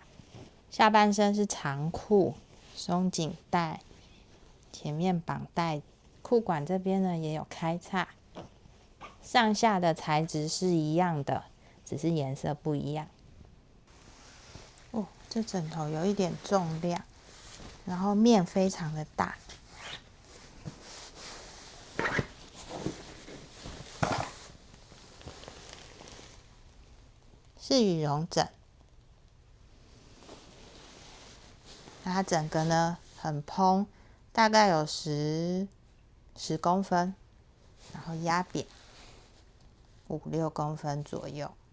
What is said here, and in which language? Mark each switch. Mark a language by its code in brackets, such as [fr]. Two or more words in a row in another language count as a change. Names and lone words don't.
[zh] 下半身是長褲，鬆緊帶，前面綁帶，褲管這邊呢也有開叉。上下的材質是一樣的，只是顏色不一樣。哦，這枕頭有一點重量，然後面非常的大。是羽绒枕，那它整個呢很蓬，大概有10公分，然後壓扁5、6公分左右。